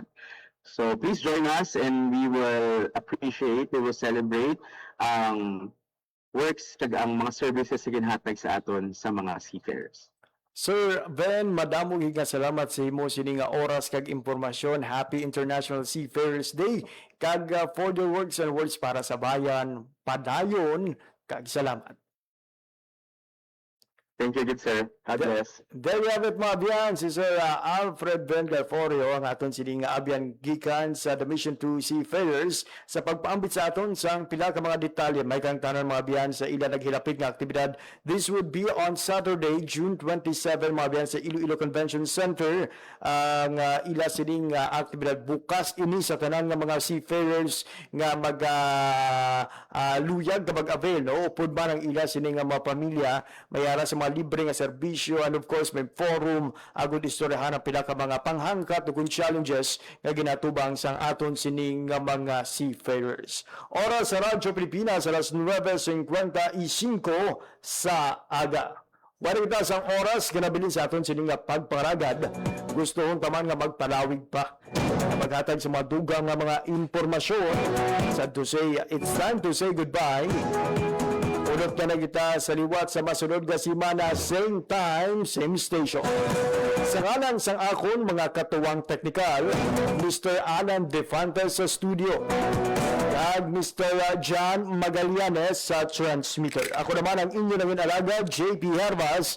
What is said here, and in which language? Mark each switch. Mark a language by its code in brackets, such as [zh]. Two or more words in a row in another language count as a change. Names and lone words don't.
[en] So please join us and we will appreciate, we will celebrate works [hil] kag ang mga services sa ginhatag sa aton sa mga seafarers. Sir Ben, madamo nga salamat sa imo sini nga oras kag impormasyon. [en] Happy International Seafarers Day kag for the works and words [hil] para sa bayan. Padayon kag salamat. [en] Thank you, good sir. God bless. There we have it, [hil] mga abyan. Si Sir Alfred Ben Garforio, ang aton sining nga abyan gikan sa The Mission to Seafarers sa pagpaambit sa aton sang pila ka mga detalye. May kang tanan mga abyan sa ila naghilapit nga aktibidad. [en] This would be on Saturday, [hil] June 27, mga abyan sa Iloilo Convention Center. Ang ila sining aktibidad bukas ini sa tanan nga mga seafarers nga luyag ka mag-avail, no? Upod man ang ila sining nga mga pamilya mayara sa mga libre nga serbisyo, [en] and of course [hil] may forum agud istoryahan ang pila ka mga panghangkat ug challenges nga ginatubang sang aton sining nga mga seafarers. Oras sa Radyo Pilipinas alas 9:55 sa aga. Wala kita sang oras kinabilin sa aton sining nga pagparagad. Gusto hon taman nga magpalawig pa maghatag sa mga dugang nga mga impormasyon. [en] Sad to say, it's time to say goodbye. [hil] Ulot na kita sa liwat sa masunod nga simana, [en] same time, same station. [hil] Sa ngalan sang akon mga katuwang teknikal, Mr. Alan Defantes sa studio, kag Mr. John Magallanes sa transmitter. Ako naman ang inyo nangin alaga, JP Hervas.